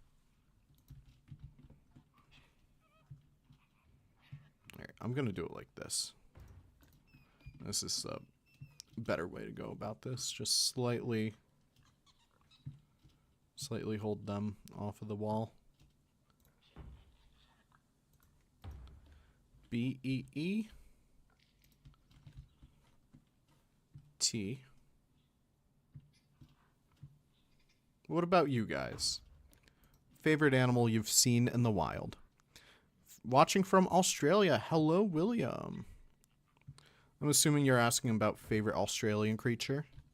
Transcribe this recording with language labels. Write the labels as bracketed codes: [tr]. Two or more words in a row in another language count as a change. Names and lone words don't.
[en] Alright, I'm gonna do it like this. This is the better way to go about this. Just slightly hold them off of the wall. B-E-E T. What about you guys? Favorite animal you've seen in the wild? Watching from Australia. Hello, William. I'm assuming you're asking about favorite Australian creature.